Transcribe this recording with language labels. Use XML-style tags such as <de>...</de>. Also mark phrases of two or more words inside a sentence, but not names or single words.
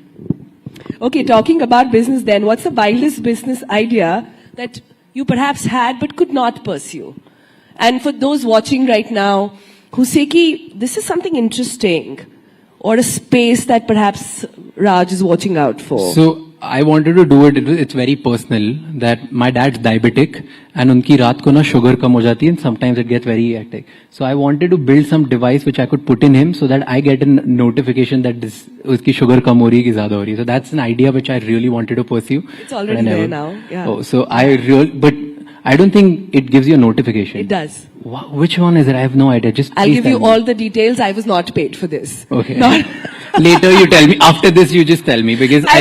<en>Okay, talking about business then, what's the wildest business idea that you perhaps had but could not pursue? And for those watching right now who say, ki, this is something interesting, or a space that perhaps Raj is watching out for? So I wanted to do it. It's very personal that my dad's diabetic and</en> <hi>उनकी रात को ना शुगर कम हो जाती</hi> <en>and sometimes it gets very hectic. So I wanted to build some device which I could put in him so that I get a notification that</en> <hi>उसकी शुगर कम हो रही है कि ज़्यादा हो रही है.</hi> <en>So that's an idea which I really wanted to pursue. It's already there now. Yeah. So but I don't think it gives you a notification. It does. Which one is it? I have no idea. Just I'll please give tell you me. all the details. I was not paid for this. Okay. Not Later you tell me. After this you just tell me because I</en>